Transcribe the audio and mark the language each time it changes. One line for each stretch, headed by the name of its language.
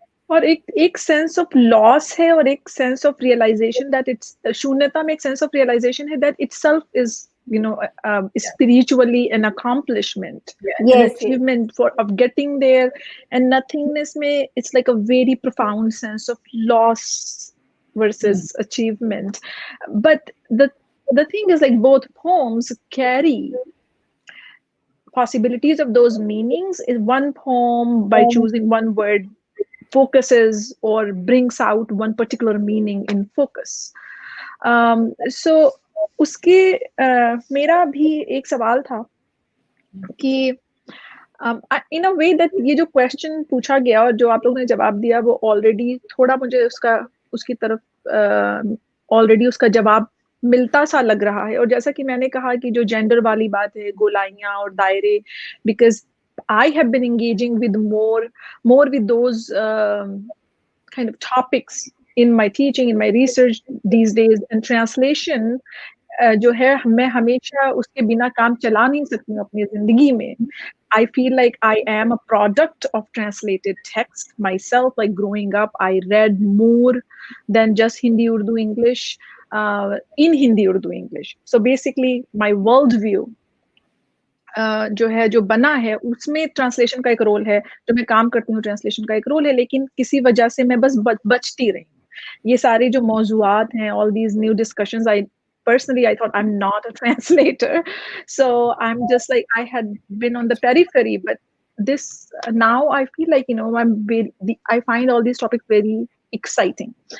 Hindi: और एक
English: sense of loss
Hindi: है और एक
English: sense of realisation that it's,
Hindi: शून्यता में एक
English: Sense of realisation है that itself is, you know, spiritually an accomplishment, an achievement for of getting there. And nothingness may, it's like a very profound sense of loss versus achievement. But the thing is, like, both poems carry possibilities of those meanings. In one poem, by choosing one word, focuses or brings out one particular meaning in focus.
Hindi: So उसके मेरा भी एक सवाल था कि
English: in a way that
Hindi: ये जो question पूछा गया और जो आप लोगों ने जवाब दिया वो ऑलरेडी थोड़ा मुझे उसका उसकी तरफ ऑलरेडी उसका जवाब मिलता सा लग रहा है। और जैसा कि मैंने कहा कि जो जेंडर वाली बात है, गोलाइयां और दायरे,
English: because I have been engaging with more with those kind of topics in my teaching, in my research these days, and translation
Hindi: जो है मैं हमेशा उसके बिना काम चला नहीं सकती हूँ अपनी जिंदगी में।
English: I feel like I am a product of translated text myself. Like growing up, I read more than just Hindi, Urdu, English, in Hindi, Urdu, English. So basically, my worldview
Hindi: जो है जो बना है उसमें ट्रांसलेशन का एक role है, जो मैं काम करती हूँ ट्रांसलेशन का एक रोल है, लेकिन किसी वजह से मैं बस बचती रही। ये सारे जो मौजूआत हैं,
English: all these new discussions, I thought I'm not a translator, so I'm just like I had been on the periphery, but this now I feel like I find all these topics very exciting.